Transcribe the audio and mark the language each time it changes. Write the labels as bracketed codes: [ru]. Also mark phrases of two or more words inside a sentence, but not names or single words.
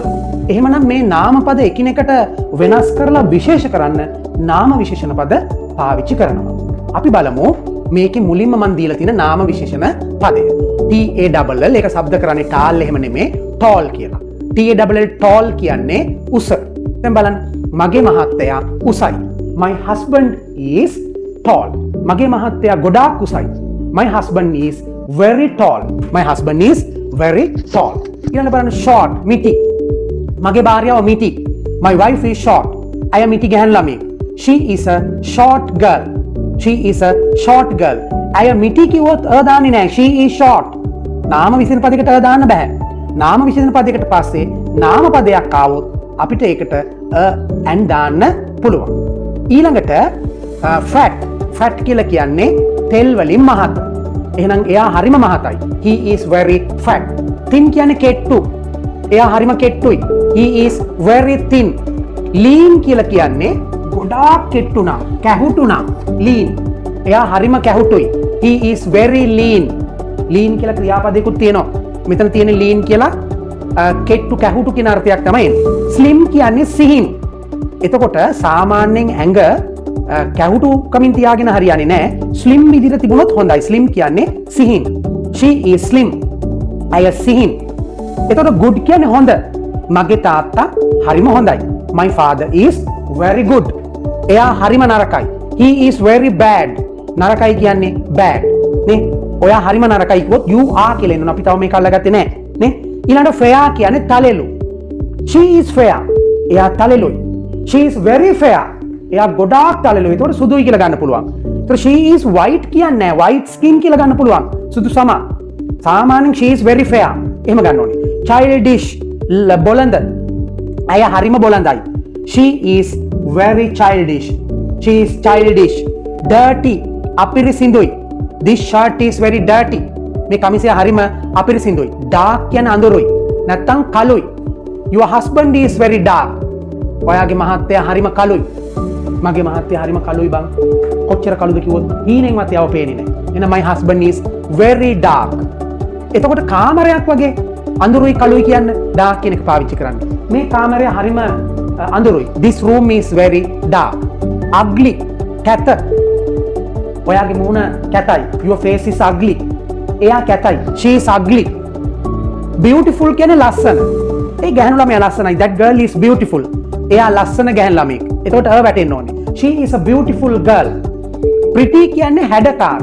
[si] එහෙමනම් මේ නාම පද එකිනෙකට වෙනස් කරලා විශේෂ කරන්න නාම විශේෂණ පද පාවිච්චි කරනවා. අපි බලමු මේකේ මුලින්ම මම දීලා තියෙන නාම විශේෂණ පදය. TALL ඒක શબ્ද කරන්නේ tall එහෙම නෙමෙයි tall කියලා. TALL tall කියන්නේ උස. දැන් බලන්න මගේ මහත්තයා උසයි. [en] My husband is tall. [si] මගේ මහත්තයා ගොඩාක් උසයි. [en] My husband is very tall. My husband is very tall. [si] ඊළඟ බලන්න short මිටි. මගේ භාර්යාව මිටි. [en] My wife is short. [si] අය මිටි ගැහණු ළමයෙක්. [en] She is a short girl. She is a short girl. [si] අය මිටි කිව්වොත් දාන්නේ නැහැ. [en] She is short. [si] නාම විශේෂණ පදයකට දාන්න බෑ. නාම විශේෂණ පදයකට පස්සේ නාම පදයක් ආවොත් අපිට ඒකට and දාන්න පුළුවන්. ඊළඟට fat කියලා කියන්නේ තෙල් වලින් මහත. එහෙනම් එයා හරිම මහතයි. [en] He is very fat. [si] thin කියන්නේ කෙට්ටු. එයා හරිම කෙට්ටුයි. [en] He is very thin. [si] lean කියලා කියන්නේ ගොඩාක් කෙට්ටු නම්, කැහුටු නම් lean. එයා හරිම කැහුටුයි. [en] He is very lean. [si] lean කියලා ක්‍රියාපදයකුත් තියෙනවා. මෙතන තියෙන lean කියලා කෙට්ටු කැහුටු කියන අර්ථයක් තමයි එන්නේ. slim කියන්නේ සිහින්. එතකොට සාමාන්‍යයෙන් ඇඟ කැහුටු කමින් තියාගෙන හරියන්නේ නැහැ. slim විදිහට තිබුණොත් හොඳයි. slim කියන්නේ සිහින්. [en] She is slim. [si] අය සිහින්. එතකොට good කියන්නේ හොඳ. මගේ තාත්තා හරිම හොඳයි. [en] My father is very good. [si] එයා හරිම නරකයි. [en] He is very bad. [si] නරකයි කියන්නේ bad. නේ? ඔයා හරිම නරකයි කිව්වොත් [en] you are [si] කියලා එනවා. අපි තව මේක අල්ලගත්තේ නැහැ. නේ? ඊළඟට fair කියන්නේ තලෙලු. [en] She is fair. [si] එයා තලෙලුයි. [en] She is very fair. [si] එයා ගොඩාක් තලෙලුයි. ඒකට සුදුයි කියලා ගන්න පුළුවන්. ඒතර [en] she is white [si] කියන්නේ [en] white skin [si] කියලා ගන්න පුළුවන්. සුදු සම. [en] සාමාන්‍යයෙන් she is very fair. [si] එහෙම ගන්න ඕනේ. childish බොළඳ. අය හරිම බොළඳයි. [en] She is very childish. She is childish. dirty අපිරිසිදුයි. This shirt is very dirty. [si] මේ කමිසය හරිම අපිරිසිදුයි. dark කියන්නේ අඳුරුයි. නැත්තම් කළුයි. [en] Your husband is very dark. [si] ඔයාගේ මහත්තයා හරිම කළුයි. මගේ මහත්තයා හරිම කළුයි බං. කොච්චර කළුද කිව්වොත් හීනෙන්වත් යව පේන්නේ නැහැ. [en] එහෙනම් my husband is very dark. [si] එතකොට කාමරයක් වගේ අඳුරුයි කළුයි කියන්න dark කියන එක පාවිච්චි කරන්න. මේ කාමරය හරිම අඳුරුයි. [en] This room is very dark. Ugly. [si] කැත. ඔයාගේ මූණ කැතයි. [en] Your face is ugly. [si] එයා කැතයි. [en] She is ugly. [si] Beautiful කියන්නේ ලස්සන. ඒ ගැහණු ළමයා ලස්සනයි. [en] That girl is beautiful. [si] එයා ලස්සන ගැහණු ළමෙක්. එතකොට අර වැටෙන්න ඕනේ. [en] She is a beautiful girl. Pretty [si] කියන්නේ හැඩකාර.